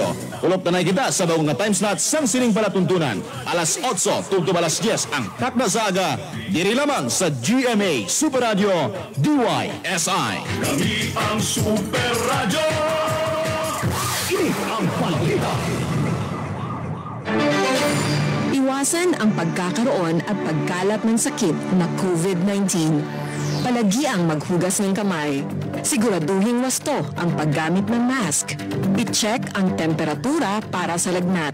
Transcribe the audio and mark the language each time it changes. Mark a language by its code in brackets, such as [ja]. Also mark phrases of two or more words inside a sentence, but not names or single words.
[hil] Ulop na kita sa bagong nga [en] time slot [hil] sang sining palatuntunan. Alas 8 tugtog alas 10 ang Takna sa Aga. Diri lamang sa GMA Super Radio DYSI. Kami ang Super Radio! Ini ang balita. [tl] Iwasan ang pagkakaroon at pagkalat ng sakit na COVID-19. Palagi ang maghugas ng kamay. Siguraduhin wasto ang paggamit ng mask. I-check ang temperatura para sa lagnat.